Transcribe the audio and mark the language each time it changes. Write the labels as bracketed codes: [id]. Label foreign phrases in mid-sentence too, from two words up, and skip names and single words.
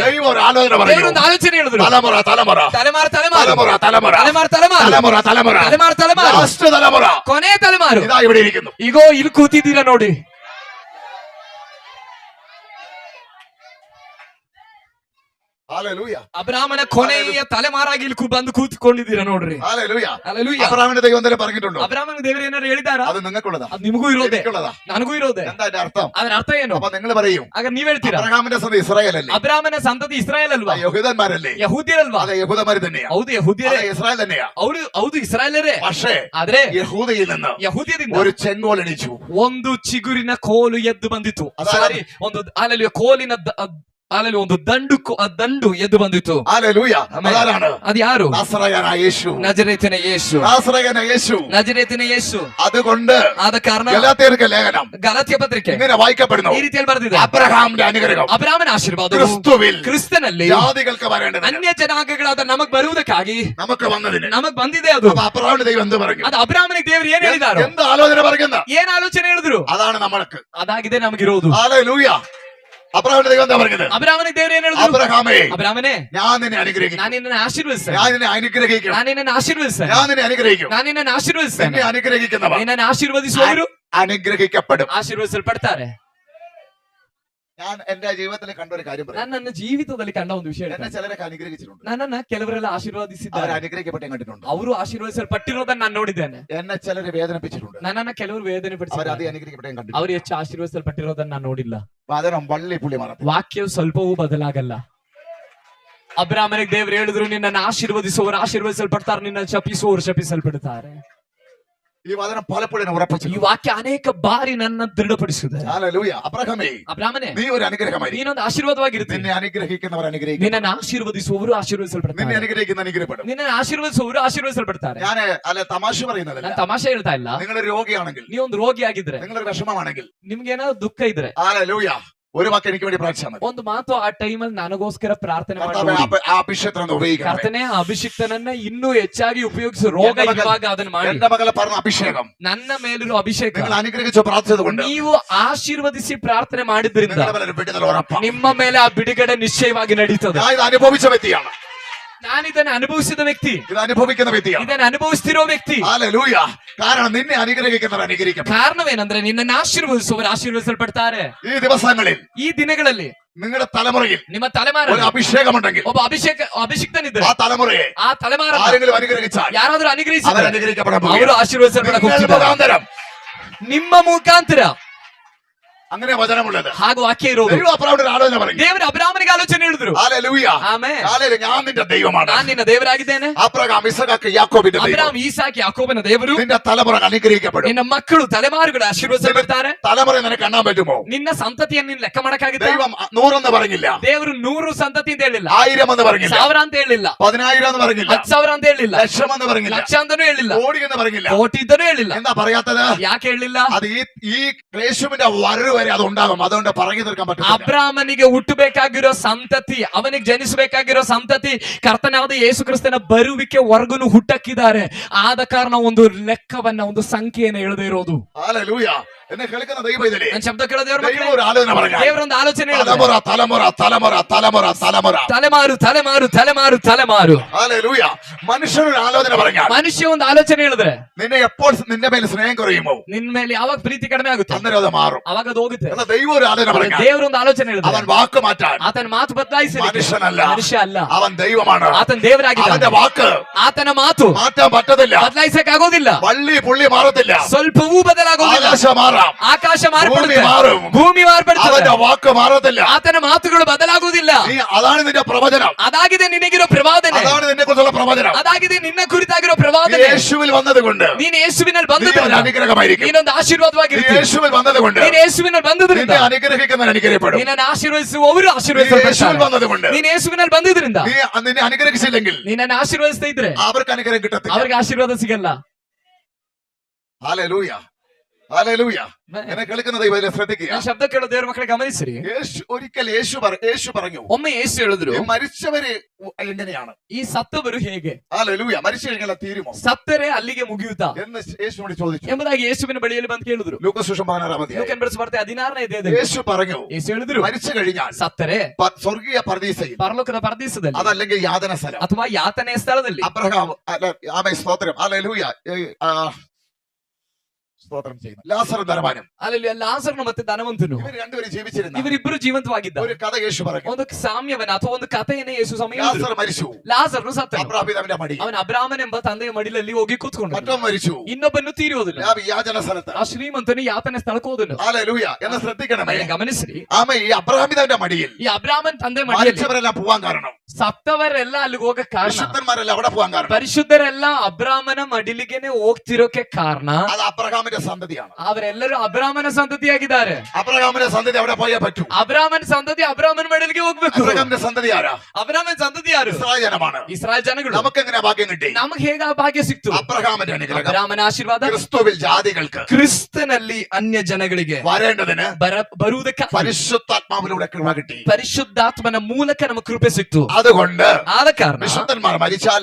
[ml] ദൈവം ഒരു ആലോചന പറഞ്ഞു. [kn] ದೇವರೊಂದು ಆಲೋಚನೆ ಹೇಳಿದ್ರು. [ml] തലമുറ തലമുറ [kn] ತಲೆಮಾರು [ml] തലമുറ തലമുറ [kn] ತಲೆಮಾರು [ml] തലമുറ തലമുറ [kn] ತಲೆಮಾರು [ml] ലാസ്റ്റ് തലമുറ [kn] ಕೊನೆ ತಲೆಮಾರು [ml] ഇതാ ഇവിടെ ഇരിക്കുന്നു. [kn] ಈಗೋ ಇಲ್ಲಿ ಕೂತಿದ್ದೀರಾ ನೋಡಿ. [ml] ഹല്ലേലൂയ. [kn] ಅಬ್ರಾಮನ ಕೊನೆಯ ತಲೆಮಾರಾಗಿ ಇಲ್ಲಿ ಬಂದು ಕೂತ್ಕೊಂಡಿದ್ದೀರಾ ನೋಡ್ರಿ. [ml] ഹല്ലേലൂയ. [kn] ಹಲ್ಲೆಲೂಯ. [ml] അബ്രഹാമിന്റെ ദൈവം എന്തെങ്കിലും പറഞ്ഞിട്ടുണ്ടോ? [kn] ಅಬ್ರಾಮನ ದೇವರು ಏನಾರು ಹೇಳಿದಾರಾ? [ml] അത് നിങ്ങൾക്കുള്ളതാ, [kn] ಅದು ನಿಮಗೂ ಇರೋದೆ, [ml] എനിക്കുള്ളതാ. [kn] ನನಗೂ ಇರೋದೆ. [ml] എന്താ അതിന്റെ അർത്ഥം? [kn] ಅದರ ಅರ್ಥ ಏನು? [ml] അപ്പൊ നിങ്ങൾ പറയും [kn] ಆಗ ನೀವ್ ಹೇಳ್ತೀರಾ [ml] അബ്രഹാമിന്റെ സന്തതി ഇസ്രായേൽ അല്ലേ? [kn] ಅಬ್ರಾಮನ ಸಂತತಿ ಇಸ್ರಾಯೇಲ್ ಅಲ್ವಾ? [ml] യഹൂദന്മാരല്ലേ? [kn] ಯಹೂದ್ಯರಲ್ವಾ? [ml] അതെ, യഹൂദന്മാര് തന്നെയാ. [kn] ಹೌದು ಯಹೂದ್ಯರೇ. [ml] അതെ, ഇസ്രായേൽ തന്നെയാ. [kn] ಹೌದು ಇಸ್ರಾಯೇಲರೇ. [ml] പക്ഷേ [kn] ಆದ್ರೆ [ml] യഹൂദയിൽ നിന്ന് [kn] ಯಹೂದ್ಯದಿಂದ [ml] ഒരു ചെങ്കോൽ എണീച്ചു. [kn] ಒಂದು ಚಿಗುರಿನ ಕೋಲು ಎದ್ದು ಬಂದಿತು. ಅದಾದ- ಸಾರಿ, ಒಂದು ಅಲ್ಲಲ್ಲಿ ಕೋಲಿನ ಅಲ್ಲಲ್ಲಿ ಒಂದು ದಂಡು ಎದ್ದು ಬಂದಿತು. [ml] ഹല്ലേലൂയ. [kn] ಆಮೆನ್. [ml] അതാരാണ്? [kn] ಅದು ಯಾರು? [ml] നസറയനായ യേശു. [kn] ನಜರೇತಿನ ಯೇಸು. [ml] നസറയനായ യേശു. [kn] ನಜರೇತಿನ ಯೇಸು. [ml] അതുകൊണ്ട് [kn] ಆದ ಕಾರಣ [ml] ഗലാത്യർക്ക് ലേഖനം [kn] ಗಲಾತ್ಯ ಪತ್ರಿಕೆ [ml] ഇങ്ങനെ വായിക്കപ്പെടുന്നു. [kn] ಈ ರೀತಿಯಲ್ಲಿ ಬರೆದಿದೆ. [ml] അബ്രഹാമിന്റെ അനുഗ്രഹം [kn] ಅಬ್ರಾಮನ ಆಶೀರ್ವಾದ [ml] ക്രിസ്തുവിൽ [kn] ಕ್ರಿಸ್ತನಲ್ಲಿ [ml] ജാതികൾക്ക് വരേണ്ടത് [kn] ಅನ್ಯ ಜನಾಂಗಗಳಾದ ನಮಗ್ ಬರುವುದಕ್ಕಾಗಿ [ml] നമുക്ക് വന്നതിന്. [kn] ನಮಗ್ ಬಂದಿದೆ. ಅದು [ml] അപ്പൊ അബ്രഹാമിന്റെ ദൈവം എന്ത് പറഞ്ഞു? [kn] ಅದು ಅಬ್ರಾಮನಿಗೆ ದೇವರು ಏನ್ ಹೇಳಿದಾರೋ, [ml] എന്ത് ആലോചന പറയുന്ന [kn] ಏನ್ ಆಲೋಚನೆ ಹೇಳಿದ್ರು [ml] അതാണ് നമ്മൾക്ക്. [kn] ಅದಾಗಿದೆ ನಮಗಿರೋದು. [ml] ഹല്ലേലൂയ. അബ്രഹാമിന്റെ ദൈവം എന്താ പറഞ്ഞത്? [kn] ಅಬ್ರಾಮನಿಗೆ ದೇವರು ಏನ್ ಹೇಳಿದ್ರು? [ml] അബ്രഹാമേ, [kn] ಅಬ್ರಾಮನೇ, [ml] ഞാൻ നിന്നെ അനുഗ്രഹിക്കും, [kn] ನಾನು ನಿನ್ನನ್ನು ಆಶೀರ್ವದಿಸ್ತೇನೆ, [ml] ഞാൻ നിന്നെ അനുഗ്രഹിക്കും, [kn] ನಾನು ನಿನ್ನನ್ನು ಆಶೀರ್ವದಿಸ್ತೇನೆ, [ml] ഞാൻ നിന്നെ അനുഗ്രഹിക്കും. [kn] ನಾನು ನಿನ್ನನ್ನು ಆಶೀರ್ವದಿಸ್ತೇನೆ. [ml] നിന്നെ അനുഗ്രഹിക്കുന്നവർ [kn] ನಿನ್ನನ್ನು ಆಶೀರ್ವದಿಸುವವರು [ml] അനുഗ്രഹിക്കപ്പെടും. [kn] ಆಶೀರ್ವದಿಸಲ್ಪಡ್ತಾರೆ. [ml] ഞാൻ എന്റെ ജീവിതത്തിൽ കണ്ട ഒരു കാര്യം പറയാം. [kn] ನಾನು ನನ್ನ ಜೀವಿತದಲ್ಲಿ ಕಂಡ ಒಂದು ವಿಷಯ [ml] എന്നെ [kn] ಹೇಳ್ತೇನೆ. [ml] ചിലരൊക്കെ അനുഗ്രഹിച്ചിട്ടുണ്ട്. [kn] ನನ್ನನ್ನ ಕೆಲವರೆಲ್ಲ [ml] അവർ [kn] ಆಶೀರ್ವದಿಸಿದ್ದಾರೆ. [ml] അനുഗ്രഹിക്കപ്പെട്ടെ കണ്ടിട്ടുണ്ട്. [kn] ಅವರು ಆಶೀರ್ವದಿಸಲ್ಪಟ್ಟಿರೋದನ್ನ ನಾನು ನೋಡಿದ್ದೇನೆ. [ml] എന്നെ ചിലര് വേദനിപ്പിച്ചിട്ടുണ്ട്. [kn] ನನ್ನನ್ನ ಕೆಲವರು ವೇದನೆ [ml] അവർ [kn] ಪಡಿಸಿದ್ದಾರೆ. [ml] അത് അനുഗ്രഹിക്കപ്പെട്ടെ കണ്ടിട്ടുണ്ട്. [kn] ಅವರು ಹೆಚ್ಚು ಆಶೀರ್ವದಿಸಲ್ಪಟ್ಟಿರೋದನ್ನ ನಾನು ನೋಡಿಲ್ಲ. [ml] വചനം വള്ളി പുള്ളി മറത്തി. [kn] ವಾಕ್ಯವು ಸ್ವಲ್ಪವೂ ಬದಲಾಗಲ್ಲ. ಅಬ್ರಾಮನಿಗೆ ದೇವರು ಹೇಳಿದ್ರು, ನಿನ್ನನ್ನು ಆಶೀರ್ವದಿಸುವವರು ಆಶೀರ್ವದಿಸಲ್ಪಡ್ತಾರೆ, ನಿನ್ನ ಶಪಿಸುವವರು ಶಪಿಸಲ್ಪಡ್ತಾರೆ. [ml] ഈ വചനം പലപ്പോഴും ഉറപ്പിച്ചു. [kn] ಈ ವಾಕ್ಯ ಅನೇಕ ಬಾರಿ ನನ್ನ ದೃಢಪಡಿಸಿದೆ. [ml] ഹല്ലേലൂയ. അബ്രഹാമേ, [kn] ಅಬ್ರಾಮನೇ, [ml] നീ ഒരു അനുഗ്രഹമായി. [kn] ನೀನೊಂದು ಆಶೀರ್ವಾದವಾಗಿರ್ತೀನಿ. [ml] നിന്നെ അനുഗ്രഹിക്കുന്നവർ അനുഗ്രഹിക്കും. [kn] ನಿನ್ನನ್ನು ಆಶೀರ್ವದಿಸುವವರು [ml] നിന്നെ [kn] ಆಶೀರ್ವದಿಸಲ್ಪಡ್ತಾರೆ. [ml] അനുഗ്രഹിക്കുന്ന അനുഗ്രഹപ്പെടും. [kn] ನಿನ್ನನ್ನು ಆಶೀರ್ವದಿಸುವವರು ಆಶೀರ್ವದಿಸಲ್ಪಡ್ತಾರೆ. [ml] ഞാൻ അല്ല തമാശ പറയുന്നതല്ല. [kn] ನಾನು ತಮಾಷೆ ಹೇಳ್ತಾ ಇಲ್ಲ. [ml] നിങ്ങൾ രോഗിയാണെങ്കിൽ, [kn] ನೀವೊಂದು ರೋಗಿಯಾಗಿದ್ರೆ, [ml] നിങ്ങളൊരു വിഷമമാണെങ്കിൽ, [kn] ನಿಮ್ಗೆ ಏನಾದ್ರು ದುಃಖ ಇದ್ರೆ, [ml] ഹല്ലേലൂയ, ഒരു വാക്ക് എനിക്ക് വേണ്ടി പ്രാർത്ഥിച്ചാൽ മതി. [kn] ಒಂದು ಮಾತು ಆ ಟೈಮಲ್ಲಿ ನನಗೋಸ್ಕರ ಪ್ರಾರ್ಥನೆ ಮಾಡಿ [ml] കർത്താവേ, [kn] ನೋಡಿ. [ml] ആ അഭിഷേകത്തിനെ ഉപയോഗിക്കണം. [kn] ಕರ್ತನೆ, ಆ ಅಭಿಷಿಕ್ತನನ್ನ ಇನ್ನೂ ಹೆಚ್ಚಾಗಿ ಉಪಯೋಗಿಸು. ರೋಗ ಇರುವಾಗ ಅದನ್ನ ಮಾಡಿ. [ml] എന്റെ മകളെ പറഞ്ഞ അഭിഷേകം [kn] ನನ್ನ ಮೇಲಿರುವ ಅಭಿಷೇಕ [ml] നിങ്ങൾ അനുഗ്രഹിച്ചു പ്രാർത്ഥിച്ചത് കൊണ്ട് [kn] ನೀವು ಆಶೀರ್ವದಿಸಿ ಪ್ರಾರ್ಥನೆ ಮಾಡಿದ್ರಿಂದ [ml] നിങ്ങളുടെ മേലെ ഒരു വിടുതൽ ഉറപ്പാണ്. [kn] ನಿಮ್ಮ ಮೇಲೆ ಆ ಬಿಡುಗಡೆ ನಿಶ್ಚಯವಾಗಿ ನಡೀತದೆ. [ml] ഞാൻ ഇത് അനുഭവിച്ച വ്യക്തിയാണ്. [kn] ನಾನು ಇದನ್ನ ಅನುಭವಿಸಿದ ವ್ಯಕ್ತಿ, [ml] ഇത് അനുഭവിക്കുന്ന വ്യക്തിയാണ്. [kn] ಇದನ್ನ ಅನುಭವಿಸ್ತಿರೋ ವ್ಯಕ್ತಿ. [ml] ഹല്ലേലൂയ. കാരണം നിന്നെ അനുഗ്രഹിക്കുന്നവർ അനുഗ്രഹിക്കും. [kn] ಕಾರಣವೇನಂದ್ರೆ ನಿನ್ನನ್ನು ಆಶೀರ್ವದಿಸುವವರು ಆಶೀರ್ವದಿಸಲ್ಪಡ್ತಾರೆ. [ml] ഈ ദിവസങ്ങളിൽ [kn] ಈ ದಿನಗಳಲ್ಲಿ [ml] നിങ്ങളുടെ തലമുറയിൽ [kn] ನಿಮ್ಮ [ml] ഒരു [kn] ತಲೆಮಾರಲ್ಲಿ [ml] അഭിഷേകമുണ്ടെങ്കിൽ [kn] ಒಬ್ಬ ಅಭಿಷಿಕ್ತನಿದ್ರೆ [ml] ആ തലമുറയെ [kn] ಆ ತಲೆಮಾರ [ml] ആരെങ്കിലും അനുഗ്രഹിച്ചാൽ [kn] ಯಾರಾದ್ರೂ [ml] അവർ [kn] ಅನುಗ್ರಹಿಸಿದ್ರೆ [ml] അനുഗ്രഹിക്കപ്പെടാൻ [kn] ಅವರು [ml] പോകുകയാണ്. [kn] ಆಶೀರ್ವದಿಸಲ್ಪಡಕ್ಕೆ [ml] നിങ്ങൾ [kn] ಹೋಗ್ತಿದ್ದಾರೆ. [ml] മുഖാന്തരം [kn] ನಿಮ್ಮ ಮುಖಾಂತರ [ml] അങ്ങനെ വചനമുള്ളത്. [kn] ಹಾಗೂ ವಾಕ್ಯ ಇರೋದು. [ml] ദൈവം അബ്രഹാമിനോട് ഒരു ആലോചന പറഞ്ഞു. [kn] ದೇವರು ಅಬ್ರಾಮನಿಗೆ ಆಲೋಚನೆ ಹೇಳಿದ್ರು. [ml] ഹല്ലേലൂയ. [kn] ಆಮೆನ್. [ml] ഹല്ലേലൂയ. ഞാൻ നിന്റെ ദൈവമാണ്. [kn] ನಾನು ನಿನ್ನ ದೇವರಾಗಿದ್ದೇನೆ. [ml] അബ്രഹാം, ഇസഹാക്ക്, യാക്കോബിന്റെ ദൈവം. [kn] ಅಬ್ರಾಮ್, ಈಸಾಕ್, ಯಾಕೋಬನ ದೇವರು. [ml] നിന്റെ തലമുറ അനുഗ്രഹിക്കപ്പെടും. [kn] ನಿನ್ನ ಮಕ್ಕಳು ತಲೆಮಾರುಗಳು ಆಶೀರ್ವದಿಸಲ್ಪಡ್ತಾರೆ. [ml] തലമുറ നിനക്ക് എണ്ണാൻ പറ്റുമോ? [kn] ನಿನ್ನ ಸಂತತಿಯನ್ನು ನೀನು ಲೆಕ್ಕ ಮಾಡಕ್ಕಾಗುತ್ತೆ? [ml] ദൈവം 100 എന്ന് പറഞ്ഞില്ല, [kn] ದೇವರು 100 ಸಂತತಿ ಅಂತ ಹೇಳಿಲ್ಲ, [ml] 1000 എന്ന് പറഞ്ഞില്ല, [kn] 1000 ಅಂತ ಹೇಳಿಲ್ಲ, [ml] 10000 എന്ന് പറഞ്ഞില്ല, [kn] 10,000 ಅಂತ ಹೇಳಿಲ್ಲ, [ml] ലക്ഷം എന്ന് പറഞ്ഞില്ല, [kn] ಲಕ್ಷ ಅಂತಾನೂ ಹೇಳಿಲ್ಲ, [ml] കോടി എന്ന് പറഞ്ഞില്ല. [kn] ಕೋಟಿ ಇದ್ದನೂ ಹೇಳಿಲ್ಲ. [ml] എന്താ പറയാത്തത്? [kn] ಯಾಕೆ ಹೇಳಿಲ್ಲ? [ml] അത് ഈ യേശുവിന്റെ വരവ് വരെ അത് ഉണ്ടാകും. അതുകൊണ്ട് പറഞ്ഞു തീർക്കാൻ പറ്റില്ല. [kn] ಅಬ್ರಾಮನಿಗೆ ಹುಟ್ಟಬೇಕಾಗಿರೋ ಸಂತತಿ, ಅವನಿಗೆ ಜನಿಸಬೇಕಾಗಿರೋ ಸಂತತಿ ಕರ್ತನಾದ ಯೇಸು ಕ್ರಿಸ್ತನ ಬರುವಿಕೆ ವರ್ಗುನು ಹುಟ್ಟಕ್ಕಿದ್ದಾರೆ. ಆದ ಕಾರಣ ಒಂದು ಲೆಕ್ಕವನ್ನ, ಒಂದು ಸಂಖ್ಯೆಯನ್ನು ಹೇಳದೇ ಇರೋದು. [ml] ഹല്ലേലൂയ. എന്നെ കേൾക്കുന്ന ദൈവം ഇതിലെ [kn] ನನ್ನ ಶಬ್ದ ಕೇಳದೇವ್ರ [ml] ദൈവം ഒരു ആലോചന പറഞ്ഞു. [kn] ದೇವರೊಂದು ಆಲೋಚನೆ ಹೇಳಿದ್ರು. [ml] തലമുറ തലമുറ തലമുറ തലമുറ തലമുറ [kn] ತಲೆಮಾರು ತಲೆಮಾರು ತಲೆಮಾರು ತಲೆಮಾರು. [ml] ഹല്ലേലൂയ. മനുഷ്യനൊരു ആലോചന പറഞ്ഞാൽ, [kn] ಮನುಷ್ಯ ಒಂದು ಆಲೋಚನೆ ಹೇಳಿದ್ರೆ, [ml] നിന്നെ എപ്പോൾ നിന്റെ മേൽ സ്നേഹം കുറയുമോ [kn] ನಿನ್ ಮೇಲೆ ಯಾವಾಗ ಪ್ರೀತಿ ಕಡಿಮೆ ಆಗುತ್ತೆ [ml] അന്നേരം അത് മാറും. [kn] ಅವಾಗ ಅದು ಹೋಗುತ್ತೆ. [ml] എന്നാൽ ദൈവം ഒരു ആലോചന പറഞ്ഞു. [kn] ದೇವರೊಂದು ಆಲೋಚನೆ ಹೇಳಿದ್ರೆ [ml] അവൻ വാക്ക് മാറ്റാൻ [kn] ಆತನ ಮಾತು ಬದಲಾಯಿಸಲಿಕ್ಕೆ [ml] മനുഷ്യനല്ല, [kn] ಮನುಷ್ಯ ಅಲ್ಲ, [ml] അവൻ ദൈവമാണ്. [kn] ಆತನ ದೇವರಾಗಿದ್ದಾನೆ. [ml] അവന്റെ വാക്ക് [kn] ಆತನ ಮಾತು [ml] മാറ്റാൻ പറ്റത്തില്ല. [kn] ಬದಲಾಯಿಸಕ್ ಆಗೋದಿಲ್ಲ. [ml] വള്ളി പുള്ളി മാറത്തില്ല. [kn] ಸ್ವಲ್ಪವೂ ಬದಲಾಗೋದಿಲ್ಲ. [ml] ആകാശം മാറാം, [kn] ಆಕಾಶ [ml] ഭൂമി [kn] ಮಾರ್ಪಡುತ್ತೆ, [ml] മാറും, [kn] ಭೂಮಿ ಮಾರ್ಪಡುತ್ತದೆ, [ml] അവന്റെ വാക്ക് മാറത്തില്ല. [kn] ಆತನ ಮಾತುಗಳು ಬದಲಾಗುವುದಿಲ್ಲ. [ml] അതാണ് നിന്റെ പ്രവചനം, [kn] ಅದಾಗಿದೆ ನಿನಗಿರೋ ಪ್ರವಾದನೆ, [ml] അതാണ് നിന്നെ കുറിച്ചുള്ള പ്രവചനം. [kn] ಅದಾಗಿದೆ ನಿನ್ನ ಕುರಿತಾಗಿರೋ ಪ್ರವಾದನೆ. [ml] യേശുവിൽ വന്നതുകൊണ്ട് [kn] ನೀನು ಯೇಸುವಿನಲ್ಲಿ [ml] നീ [kn] ಬಂದದ್ರಿಂದ [ml] ഒരു അനുഗ്രഹമായിരിക്കും. [kn] ನೀನೊಂದು ಆಶೀರ್ವಾದವಾಗಿರ್ತೀಯ. [ml] യേശുവിൽ വന്നതുകൊണ്ട് [kn] ನೀನು ಯೇಸುವಿನಲ್ಲಿ ಬಂದದ್ರಿಂದ [ml] നിന്നെ അനുഗ്രഹിക്കുന്നവൻ അനുഗ്രഹിക്കപ്പെടും. [kn] ನಿನ್ನನ್ನು ಆಶೀರ್ವದಿಸುವವರು [ml] യേശുവിൽ [kn] ಆಶೀರ್ವದಿಸಲ್ಪಡ್ತಾರೆ. [ml] വന്നതുകൊണ്ട് [kn] ನೀನು ಯೇಸುವಿನಲ್ಲಿ ಬಂದಿದ್ರಿಂದ [ml] നീ നിന്നെ അനുഗ്രഹിച്ചില്ലെങ്കിൽ [kn] ನಿನ್ನನ್ನು ಆಶೀರ್ವದಿಸ್ತಾ ಇದ್ರೆ [ml] അവർക്ക് അനുഗ്രഹം കിട്ടത്തില്ല. [kn] ಅವ್ರಿಗೆ ಆಶೀರ್ವಾದ ಸಿಗಲ್ಲ. [ml] ഹല്ലേലൂയ, ഹല്ലേലൂയ. എന്നെ കേൾക്കുന്ന ദൈവം ഇതിനെ ശ്രദ്ധിക്കുക. [kn] ನಾನು ಶಬ್ದ ಕೇಳೋ ದೇವರ ಮಕ್ಕಳಿಗೆ ಗಮನಿಸಿರಿ. [ml] ഒരിക്കൽ യേശു പറഞ്ഞു, [kn] ಒಮ್ಮೆ ಯೇಸು ಹೇಳಿದ್ರು, [ml] ഈ മരിച്ചവര് എങ്ങനെയാണ്? [kn] ಈ ಸತ್ತವರು ಹೇಗೆ? [ml] ഹല്ലേലൂയ. മരിച്ചു കഴിഞ്ഞാൽ തീരുമോ [kn] ಸತ್ತರೆ ಅಲ್ಲಿಗೆ ಮುಗಿಯುತ್ತಾ [ml] എന്ന് യേശുവിനോട് ചോദിച്ചു. [kn] ಎಂಬುದಾಗಿ ಯೇಸುವಿನ ಬಳಿಯಲ್ಲಿ ಬಂದು ಕೇಳಿದ್ರು. [ml] ലൂക്കോസ് സുവിശേഷം 16-ാം അധ്യായം. [kn] ಲೂಕನ ಬರೆಸಬಾರ್ತೆ 16ನೇ ಅಧ್ಯಾಯದಲ್ಲಿ [ml] യേശു പറഞ്ഞു, [kn] ಯೇಸು ಹೇಳಿದ್ರು, [ml] മരിച്ചു കഴിഞ്ഞാൽ [kn] ಸತ್ತರೆ [ml] സ്വർഗീയ പരദീസയിൽ, [kn] ಪರಲೋಕದ ಪರದೀಸದಲ್ಲಿ [ml] അതല്ലെങ്കിൽ യാതന സ്ഥലം, [kn] ಅಥವಾ ಯಾತನೆಯ ಸ್ಥಳದಲ್ಲಿ [ml] അബ്രഹാം ആമേൻ സ്തോത്രം, ഹല്ലേലൂയ, സ്തോത്രം ചെയ്യുന്നു, ലാസർ ധനവാനും [kn] ಅಲ್ಲಿ ಲಾಸರನು ಮತ್ತೆ ಧನವಂತನು [ml] ഇവർ രണ്ടുപേരും ജീവിച്ചിരുന്ന [kn] ಇವರಿಬ್ಬರು ಜೀವಂತವಾಗಿದ್ದರು. [ml] ഒരു കഥ യേശു പറഞ്ഞു. [kn] ಒಂದು ಸಾಮ್ಯವನ್ನ ಅಥವಾ ಒಂದು ಕಥೆಯನ್ನೇ ಯೇಸು ಸಮಯ [ml] ലാസർ മരിച്ചു, [kn] ಲಾಸರನು ಸತ್ತನು. [ml] അബ്രഹാം പിതാവിന്റെ മടി. [kn] ಅವನ ಅಬ್ರಾಮನ್ ಎಂಬ ತಂದೆಯ ಮಡಿಲಲ್ಲಿ ಹೋಗಿ ಕೂತ್ಕೊಂಡು, [ml] മറ്റവൻ മരിച്ചു, [kn] ಇನ್ನೊಬ್ಬನು ತೀರೋದಿಲ್ಲ. [ml] യാചന സ്ഥലത്ത്. [kn] ಆ ಶ್ರೀಮಂತನು ಯಾತನೆ ಸ್ಥಳಕ್ಕೆ ಹೋದನು. [ml] ഹല്ലേലൂയ. എന്ന് ശ്രദ്ധിക്കണമേ. [kn] ಗಮನಿಸ್ರಿ, [ml] ആമ ഈ അബ്രഹാം പിതാവിന്റെ മടിയിൽ [kn] ಈ ಅಬ್ರಾಮನ್ ತಂದೆ ಮಡಿಯಲ್ಲಿ [ml] മരിച്ചവരെല്ലാം പോവാൻ കാരണം, [kn] ಸತ್ತವರೆಲ್ಲ ಅಲ್ಲಿಗೆ ಹೋಗಕ್ ಕಾರಣ, [ml] വിശുദ്ധന്മാരെല്ലാം അവിടെ പോവാൻ കാരണം, [kn] ಪರಿಶುದ್ಧರೆಲ್ಲ ಅಬ್ರಾಮನ ಮಡಿಲಿಗೆನೆ ಹೋಗ್ತಿರೋಕೆ ಕಾರಣ [ml] അത് അബ്രഹാമിന്റെ സന്തതിയാണ്. [kn] ಅವರೆಲ್ಲರೂ ಅಬ್ರಾಮನ ಸಂತತಿಯಾಗಿದ್ದಾರೆ. [ml] അബ്രഹാമിന്റെ സന്തതി അവിടെ പോയേ പറ്റൂ. [kn] ಅಬ್ರಾಮನ್ ಸಂತತಿ ಅಬ್ರಾಮನ ಮಡಿಲಿಗೆ ಹೋಗ್ಬೇಕು. [ml] അബ്രഹാമിന്റെ സന്തതി ആരാ? [kn] ಅಬ್ರಾಮನ್ ಸಂತತಿ ಯಾರು? [ml] ഇസ്രായേൽ ജനമാണ്. [kn] ಇಸ್ರಾಯೇಲ್ ಜನಗಳು. [ml] നമുക്ക് എങ്ങനെ ഭാഗ്യം കിട്ടി? [kn] ನಮಗೆ ಹೇಗ ಆ ಭಾಗ್ಯ ಸಿಕ್ತು? [ml] അബ്രഹാമിന്റെ അനുഗ്രഹം, [kn] ಅಬ್ರಾಮನ ಆಶೀರ್ವಾದ [ml] ക്രിസ്തുവിൽ ജാതികൾക്ക് [kn] ಕ್ರಿಸ್ತನಲ್ಲಿ ಅನ್ಯ ಜನಗಳಿಗೆ [ml] വരേണ്ടതിന് [kn] ಬರುವುದಕ್ಕೆ [ml] പരിശുദ്ധാത്മാവിലൂടെ കൃപ കിട്ടി. [kn] ಪರಿಶುದ್ಧಾತ್ಮನ ಮೂಲಕ ನಮಗೆ ಕೃಪೆ ಸಿಕ್ತು. [ml] അതുകൊണ്ട് [kn] ಆದ ಕಾರಣ [ml] വിശുദ്ധന്മാർ മരിച്ചാൽ,